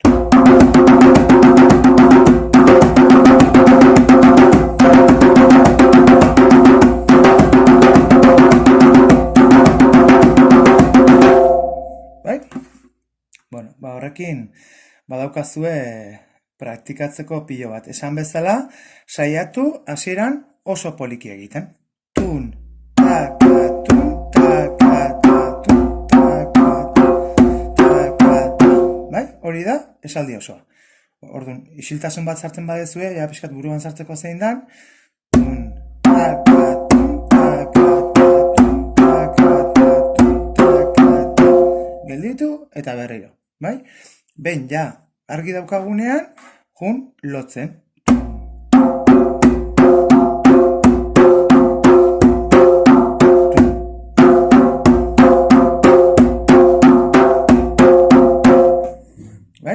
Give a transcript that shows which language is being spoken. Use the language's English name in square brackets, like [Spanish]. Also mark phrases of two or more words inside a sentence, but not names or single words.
[Basque] Bai? Bueno, horrekin badaukazue praktikatzeko pilo bat. Esan bezala, saiatu hasieran oso poliki egiten. Tun, taka, tun, taka, tun, taka, bai? Hori da, esaldi osoa. Orduan, isiltasun bat sartzen badezue, ja pixkat buruan sartzeko zein dan. Tun, taka, tun, taka, tun, taka, tun, taka, gelditu eta berriro, bai? Behin, ja, argi daukagunean, jun lotzen. Bai?